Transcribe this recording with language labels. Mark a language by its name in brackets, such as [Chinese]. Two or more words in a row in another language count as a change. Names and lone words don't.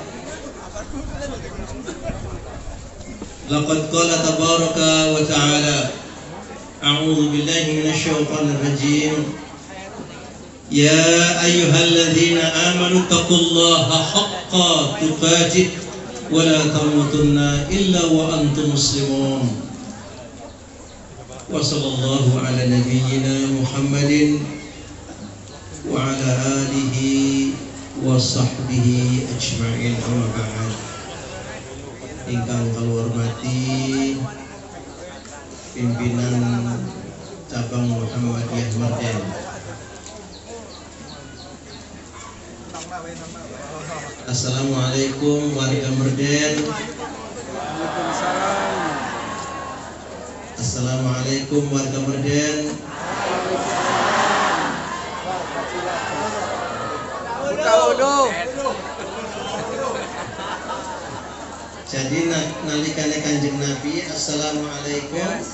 [Arabic] لقد قال تبارك وتعالى أعوذ بالله من الشيطان الرجيم يا أيها الذين آمنوا اتقوا الله حق تقاته ولا تموتن إلا وأنتم مسلمون. وصلى الله على نبينا محمد وعلى آله وصحبه أجمعين. أما بعد. [Javanese] Ingkang kula hormati pimpinan cabang Muhammadiyah Merden, Assalamualaikum warga Merden. Assalamualaikum warga Merden. Jadi nalikane Kanjeng Nabi assalamualaikum.